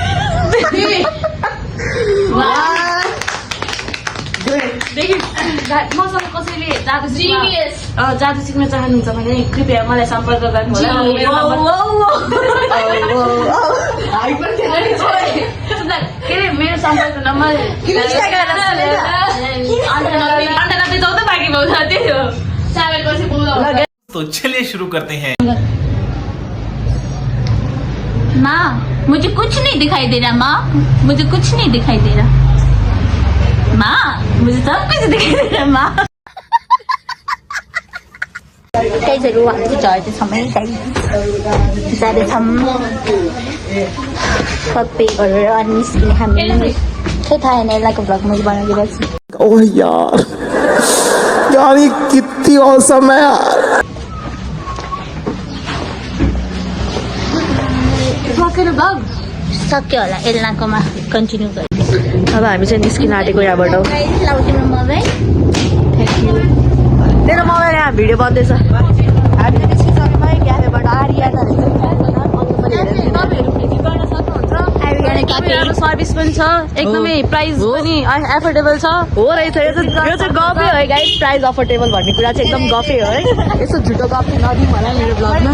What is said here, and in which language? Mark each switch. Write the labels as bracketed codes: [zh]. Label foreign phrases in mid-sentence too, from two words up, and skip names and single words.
[ne] देखि मसँग कसैले जादु सिक्न चाहनुहुन्छ भने कृपया मलाई सम्पर्क गर्नु होला के अरे मेरो सम्पर्क नम्बर 9814 बाँकी पाउँछ त्यही हो [hi] तो चलिए शुरू करते हैं। माँ मुझे कुछ नहीं दिखाई दे रहा माँ मुझे कुछ नहीं दिखाई दे रहा माँ मुझे सब कुछ दिखाई दे रहा माँ [ne] गाइजहरू हामी चाहिँ झर्दैछौँ है जाँदैछौँ सबै गरेर अनि निस्किने हामी खै थाहा होइन यसलाई भ्लग मैले बनाइदिएको छु [hi] ओह यार यार ये कितनी औसम है यार [ne] भ्लग सक्यो होला एल्नाकोमा कन्टिन्यू गर्दै अब हामी चाहिँ निस्किन आँटेको यहाँबाट लाउ तिम्रो मोबाइल तेरो मोबाइल यहाँ भिडियो बन्दैछ हामी चाहिँ निस्किसक्यौँ है क्याफेबाट आरियाना सर्भिस पनि छ एकदमै प्राइस पनि एफोर्डेबल छ हो रहेछ यो चाहिँ गफै हो है गाइस [en] price affordable [ne] भन्ने कुरा चाहिँ एकदम गफै हो है यसो झुटो गफ नदिउँ होला मेरो ब्लगमा